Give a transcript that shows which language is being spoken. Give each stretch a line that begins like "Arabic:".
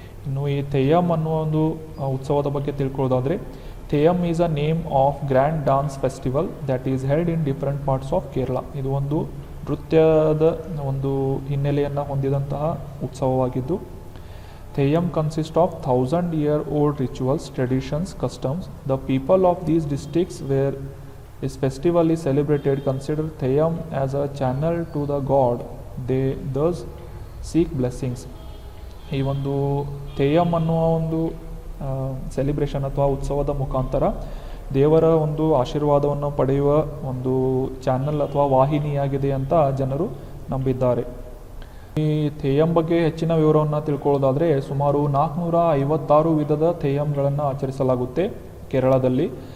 Kannada: ಇನ್ನು ಈ ತೆಯ್ಯಂ ಅನ್ನುವ ಒಂದು ಉತ್ಸವದ ಬಗ್ಗೆ ತಿಳ್ಕೊಳ್ಳೋದಾದರೆ,
English: Theyyam is a name of grand dance festival that is held in different parts of Kerala.
Kannada: ಇದು ಒಂದು ನೃತ್ಯದ ಒಂದು ಹಿನ್ನೆಲೆಯನ್ನು ಹೊಂದಿದಂತಹ ಉತ್ಸವವಾಗಿದ್ದು,
English: Theyyam consists of 1000-year-old rituals, traditions, customs. The people of these districts where this festival is celebrated consider Theyyam as a channel to the god. They thus seek blessings.
Kannada: ಈ ಒಂದು ತೆಯ್ಯಂ ಅನ್ನುವ ಒಂದು celebration ಅಥವಾ ಉತ್ಸವದ ಮುಖಾಂತರ ದೇವರ ಒಂದು ಆಶೀರ್ವಾದವನ್ನು ಪಡೆಯುವ ಒಂದು ಚಾನಲ್ ಅಥವಾ ವಾಹಿನಿಯಾಗಿದೆ ಅಂತ ಜನರು ನಂಬಿದ್ದಾರೆ. ಈ ತೆಯ್ಯಂ ಬಗ್ಗೆ ಹೆಚ್ಚಿನ ವಿವರವನ್ನು ತಿಳ್ಕೊಳ್ಳೋದಾದರೆ, ಸುಮಾರು 456 ವಿಧದ ತೆಯ್ಯಂಗಳನ್ನು ಆಚರಿಸಲಾಗುತ್ತೆ ಕೇರಳದಲ್ಲಿ.